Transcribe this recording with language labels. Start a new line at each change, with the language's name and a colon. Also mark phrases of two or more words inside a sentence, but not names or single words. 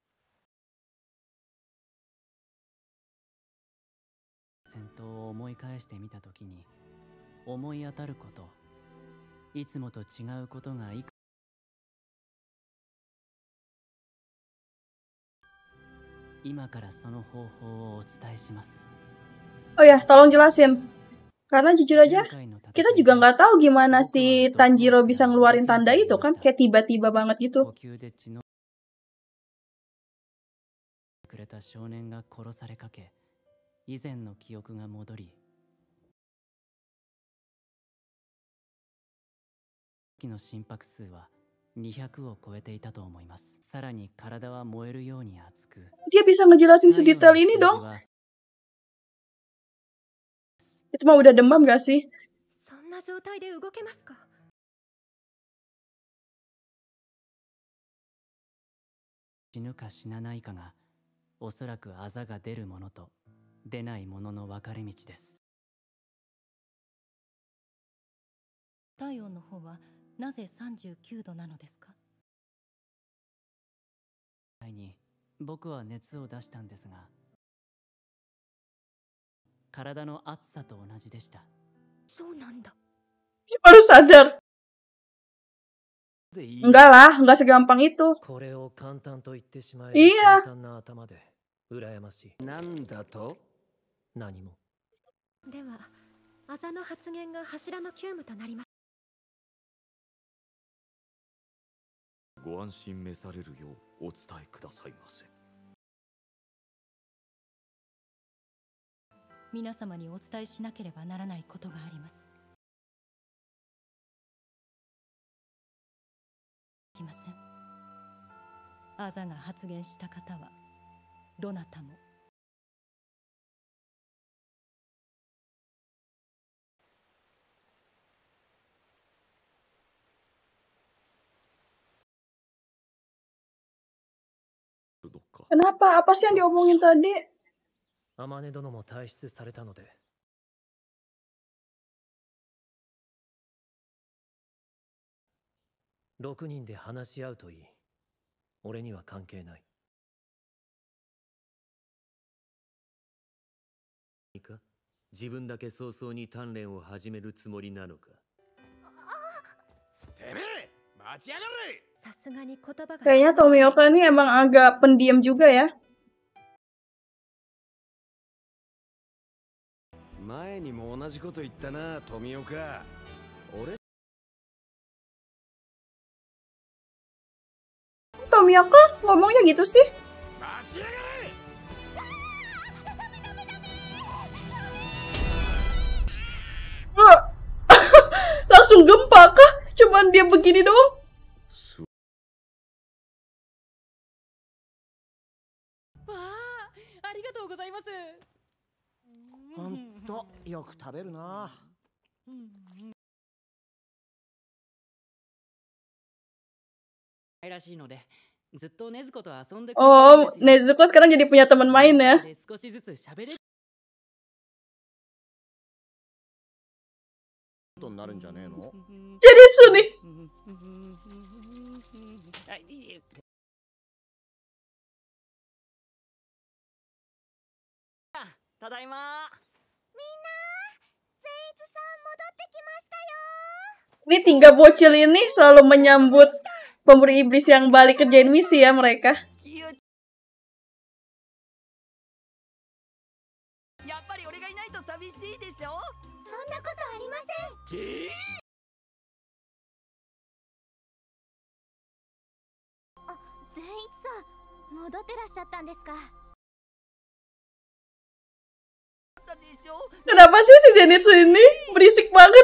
Japanese: 戦闘を思い返してみたときに思い当たること、いつもと違うことがいく。今からその方法をお伝えします。
Indonesian: Oh ya, tolong jelasin. Karena jujur aja, kita juga nggak tahu gimana si Tanjiro bisa ngeluarin tanda itu kan, kayak tiba-tiba banget gitu.
Japanese: くれた少年が殺されかけ、以前の記憶が戻り、の心拍数は200を超えていたと思います。さらに体は燃えるように熱く。
Indonesian: Dia bisa ngejelasin sedetail ini dong. Itu mah udah demam gak sih?
Japanese: そんな状態で動けますか? 死ぬか死なないかが、おそらくあざが出るものと出ないものの分かれ道です。体温の方はなぜ39度なのですか？に僕は熱を出したんですが、体の熱さと同じでした。そうなんだ。
Indonesian: Baru sadar. Enggak lah, enggak segampang itu.
Japanese: これを簡単と言ってしまえ。
Indonesian: Iya.
Japanese: 簡単な頭で羨ましい。なんだと？何も。では、あざの発言が柱の急務となります。ご安心召されるようお伝えくださいませ。皆様にお伝えしなければならないことがあります。いきません。アザが発言した方はどなたも。
Indonesian: Kenapa? Apa sih yang diomongin tadi?
Japanese: 天音殿も退出されたので。6人で話し合うといい。俺には関係ない。いいか、自分だけ早々に鍛錬を始めるつもりなのか。てめえ、待ちやがれ。さすがに言葉が。
Indonesian: Kayaknya Tomioka ini emang agak pendiam juga ya.
Japanese: 前にも同じこと言ったな、富岡。俺
Indonesian: Tomioka ngomongnya gitu sih? Langsung gempa kah? Cuman dia begini doang? Wah,
Japanese: ありがとうございます。ほんとよく食べるな。らしいので、ずっと禰豆子と遊んで。
Indonesian: Oh, Nezuko sekarang jadi punya teman main ya.
Japanese: 少しずつ喋れることになるんじゃねえの？
Indonesian: Zenitsu nih.
Japanese: ただいま。みんな、善逸さん戻ってきましたよ。
Indonesian: Ini tiga bocil ini selalu menyambut pemberi iblis yang balik kerjain misi ya mereka.
Japanese: やっぱり俺がいないと寂しいでしょ。そんなことありません。善逸さん、戻ってらっしゃったんですか。
Indonesian: Kenapa sih si Zenitsu ini berisik banget?